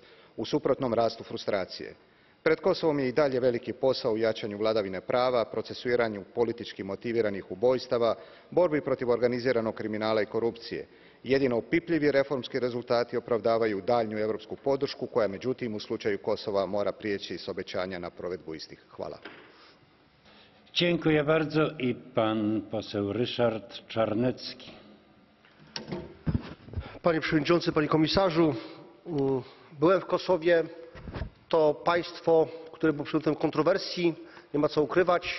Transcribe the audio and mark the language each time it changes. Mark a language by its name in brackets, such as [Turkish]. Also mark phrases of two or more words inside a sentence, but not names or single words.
[Croatian] U suprotnom rastu frustracije. Pred Kosovom je i dalje veliki posao u jačanju vladavine prava, procesuiranju politički motiviranih ubojstava, borbi protiv organiziranog kriminala i korupcije. Jedino opipljivi reformski rezultati opravdavaju daljnju europsku podršku koja, međutim, u slučaju Kosova mora prijeći s obećanja na provedbu istih. Hvala. [Polish] Dziękuję bardzo. I pan poseł Ryszard Czarnecki. Panie Przewodniczący, Panie Komisarzu! Byłem w Kosowie. To państwo, które było przedmiotem kontrowersji, nie ma co ukrywać.